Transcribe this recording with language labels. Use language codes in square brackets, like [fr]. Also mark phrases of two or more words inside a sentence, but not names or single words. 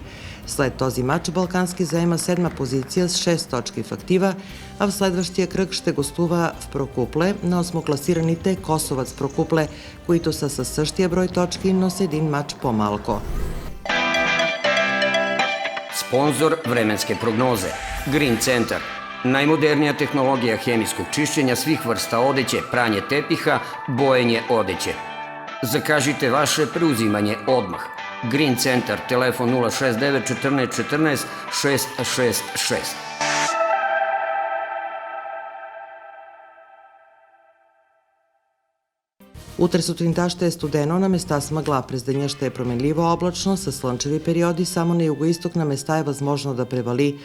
[bg] След този матч Балкански заема 7-ма позиција с 6 точки в актива, а в следващия кръг ще гостува в Прокупле на осмокласираните Косовац Прокупле, които са със същия брой точки, но с един матч по-малко. [sr] Спонзор временске прогнозе. Green Center. Најмодернија технологија хемискog чишćenja svih vrsta odeće, pranje tepiha, bojenje odeće. Закажите ваше преузимање одмах. Green Center, телефон 069 14 14 666. [bg] Утре сутринта ще е студено, на места с мъгла. През деня ще е променливо облачно, с слънчеви периоди. Само на югоисток на места е възможно да превали.